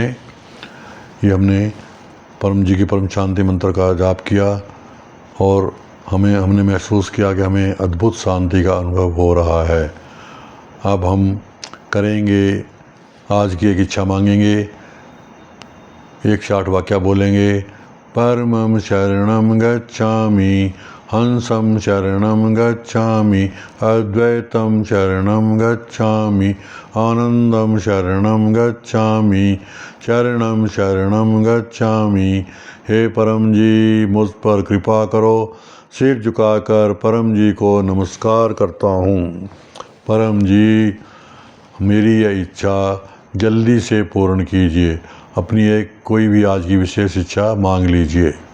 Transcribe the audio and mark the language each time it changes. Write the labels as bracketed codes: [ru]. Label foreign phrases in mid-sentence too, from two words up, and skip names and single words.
[hi] ये हमने परम जी की परम शांति मंत्र का जाप किया और हमने महसूस किया कि हमें अद्भुत शांति का अनुभव हो रहा है। अब हम करेंगे, आज की एक इच्छा मांगेंगे, 108 वाक्य बोलेंगे, [sa] परमं शरणं गच्छामि, हंसं शरणं गच्छामि, अद्वैतं शरणं गच्छामि, आनंदं शरणं गच्छामि, शरणं शरणं गच्छामि। [hi] हे परम जी, मुझ पर कृपा करो। सिर झुकाकर परम जी को नमस्कार करता हूँ। परम जी, मेरी यह इच्छा जल्दी से पूर्ण कीजिए। अपनी एक कोई भी आज की विशेष इच्छा मांग लीजिए।